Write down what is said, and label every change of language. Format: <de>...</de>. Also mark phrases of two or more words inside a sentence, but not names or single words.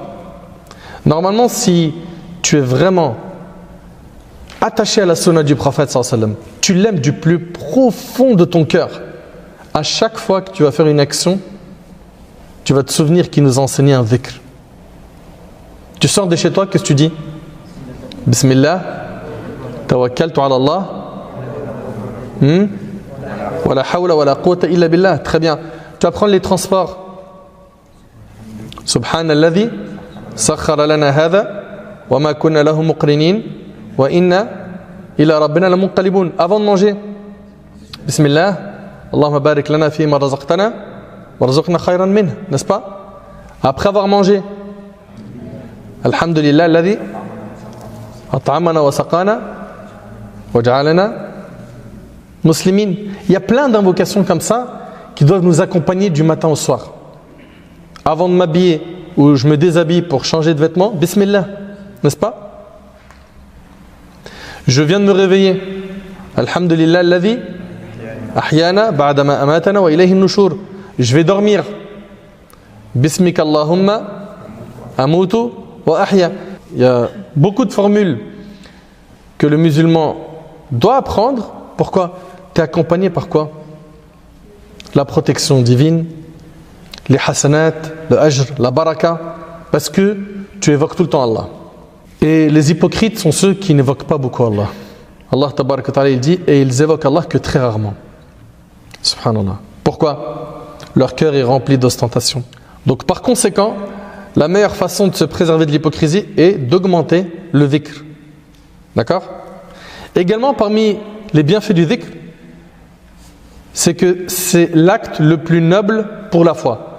<fr>Normalement, si tu es vraiment attaché à la sunna du prophète</fr> <ar>صلى الله عليه وسلم,</ar> <fr>tu l'aimes du plus profond de ton cœur, à chaque fois que tu vas faire une action, tu vas te souvenir qu'il nous a enseigné un dhikr. Tu sors de chez toi, qu'est-ce que tu dis?</fr> <ar>بسم الله توكلت على الله ولا حول ولا قوة إلا بالله.</ar> <fr>Très bien. Tu vas prendre les transports.</fr> <ar>سبحان الذي سخر لنا هذا وما كنا له مقرنين وإنا إلى ربنا لمنقلبون.</ar> <fr>Avant de manger,</fr> <ar>بسم الله اللهم بارك لنا فيما رزقتنا وارزقنا خيرا منه,</ar> <fr>n'est-ce pas? Après avoir mangé,</fr> <ar>الحمد لله الذي أطعمنا وسقانا وجعلنا مسلمين.</ar> <fr>Il y a plein d'invocations comme ça qui doivent nous accompagner du matin au soir. Avant de m'habiller ou je me déshabille pour changer de vêtements, Bismillah, n'est-ce pas? Je viens de me réveiller.</fr> <ar>الحمد لله الذي أحيانا بعدما أماتنا وإليه النشور.</ar> <fr>Je vais dormir.</fr> <ar>باسمك اللهم أموت وأحيا.</ar> <fr>Il y a beaucoup de formules que le musulman doit apprendre. Pourquoi? Tu es accompagné par quoi? La protection divine, les hasanat, le ajr, la baraka, parce que tu évoques tout le temps Allah. Et les hypocrites sont ceux qui n'évoquent pas beaucoup Allah. Allah</fr> <ar>تبارك وتعالى</ar> <fr>il dit et ils évoquent Allah que très rarement. Subhanallah. Pourquoi? Leur cœur est rempli d'ostentation. Donc par conséquent, la meilleure façon de se préserver de l'hypocrisie est d'augmenter le dhikr. D'accord? Également parmi les bienfaits du dhikr, c'est que c'est l'acte le plus noble pour la foi.</fr>